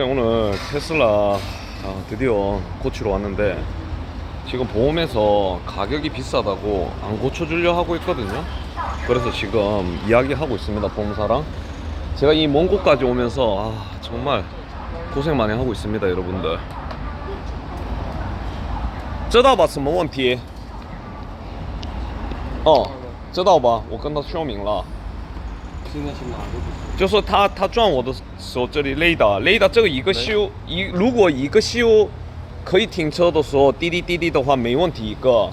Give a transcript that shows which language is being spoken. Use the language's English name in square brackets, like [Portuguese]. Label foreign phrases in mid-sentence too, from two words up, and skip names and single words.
[Korean] 오늘 테슬라 드디어 고치러 왔는데 지금 보험에서 가격이 비싸다고 안 고쳐주려 하고 있거든요. 그래서 지금 이야기하고 있습니다, 보험사랑. 제가 이 먼 곳까지 오면서 정말 고생 많이 하고 있습니다, 여러분들. [Chinese] 知道吧什么问题？哦，知道吧？我跟他说明了。现在是哪个不行？就说他撞我的时候，这里雷达这个一个修如果一个修可以停车的时候，滴滴滴滴的话没问题一个。